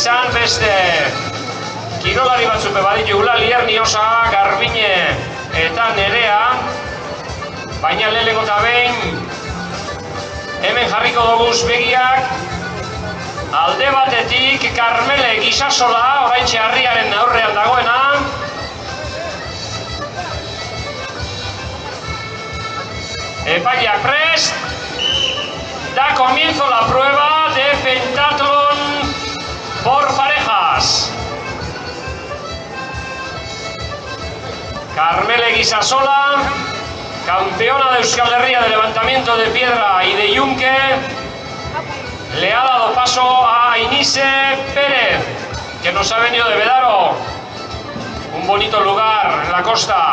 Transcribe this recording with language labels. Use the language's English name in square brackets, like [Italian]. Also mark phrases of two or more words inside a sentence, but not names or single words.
[Basque] izan beste kirolari batzuk baditu, Lierni-Osa, Garbine eta Nerea, baina lehenengo eta behin hemen jarriko doguz begiak alde batetik Karmele Gisasola, oraintxe harriaren aurrean dagoena. Epaileak prest. [Spanish] Da comienzo la prueba de pentatlón por parejas. Karmele Gisasola, campeona de Euskal Herria de levantamiento de piedra y de yunque, le ha dado paso a Ainise Pérez, que nos ha venido de Bedaro, un bonito lugar en la costa.